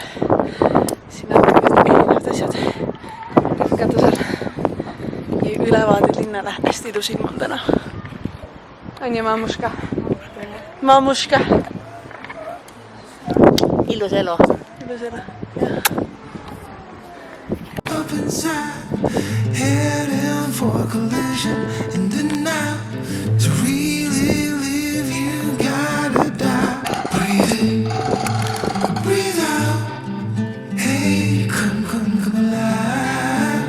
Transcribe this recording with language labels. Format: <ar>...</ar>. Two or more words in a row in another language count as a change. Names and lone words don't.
<et>Siin on erinevad asjad katusel ja ülevaaded linnale. Hästi ilus ilm on täna. On ju, maamuska? Maamuska. Ilus elu. Ilus elu, jah.</et> <en>Up inside, heading for a collision in the now. To really live, you gotta die. Breathe in, breathe out. Hey, come alive.</en>